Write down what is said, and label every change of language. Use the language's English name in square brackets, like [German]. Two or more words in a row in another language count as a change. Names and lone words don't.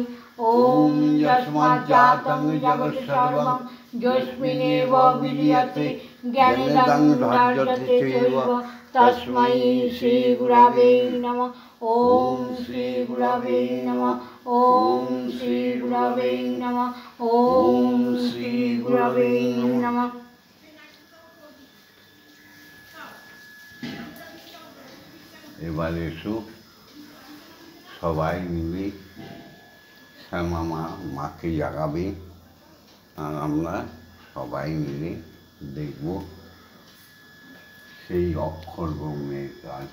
[Sanskrit] ওম যস্মাজ্জাतं জগৎ সর্বং যস্মিন্নেব বিলীয়তে জ্ঞানেদং ধার্যতে চৈব তস্मै শ্রী গুরবে নমঃ। ওম শ্রী গুরবে নমঃ। ওম শ্রী গুরবে নমঃ। ওম শ্রী গুরবে নমঃ। [Bangla] এবার এসো সবাই মিলে শ্যামা মাকে জাগাবে। আর আমরা সবাই মিলে দেখব সেই অক্ষর ব্রহ্মের কাজ।